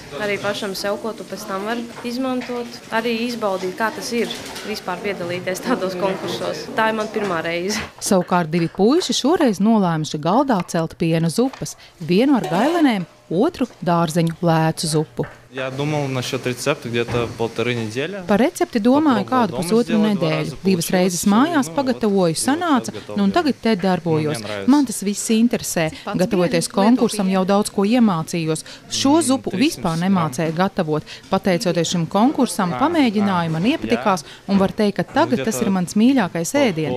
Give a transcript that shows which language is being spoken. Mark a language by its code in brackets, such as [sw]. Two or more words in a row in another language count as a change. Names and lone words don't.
[lv] Arī pašam sev, ko tu pēc tam var izmantot. Arī izbaudīt, kā tas ir vispār piedalīties tādos konkursos. Tā ir man pirmā reize. Savukārt 2 puiši šoreiz nolēmuši galdā celt piena zupas. Vienu ar gailenēm, otru dārzeņu lēcu zupu. [ru] Я думал насчет рецепта где-то 1,5 недели. [lv] Par recepti domāju kādu pusotru nedēļu. 2 reizes mājās pagatavoju, sanāca, un tagad te darbojos. Man tas viss interesē. Gatavoties konkursam jau daudz ko iemācījos. Šo zupu vispār nemācēju gatavot. Pateicoties šim konkursam, pamēģināju, man iepatikās, un var teikt, ka tagad tas ir mans mīļākais ēdiens.